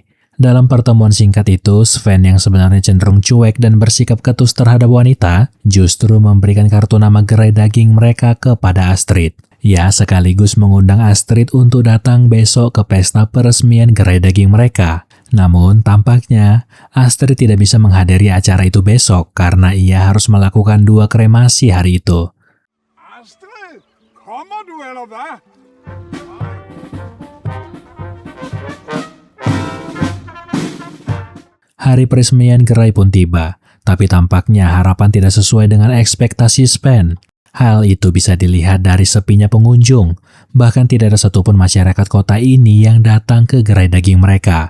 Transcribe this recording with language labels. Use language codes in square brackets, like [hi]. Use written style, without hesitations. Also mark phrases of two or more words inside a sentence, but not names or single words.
[id] Dalam pertemuan singkat itu, Sven yang sebenarnya cenderung cuek dan bersikap ketus terhadap wanita, justru memberikan kartu nama gerai daging mereka kepada Astrid. Ia sekaligus mengundang Astrid untuk datang besok ke pesta peresmian gerai daging mereka. Namun, tampaknya Astrid tidak bisa menghadiri acara itu besok karena ia harus melakukan 2 kremasi hari itu. [da] Astrid, kommer du eller hvad? [id] Hari peresmian gerai pun tiba, tapi tampaknya harapan tidak sesuai dengan ekspektasi Sven. Hal itu bisa dilihat dari sepinya pengunjung, bahkan tidak ada satupun masyarakat kota ini yang datang ke gerai daging mereka.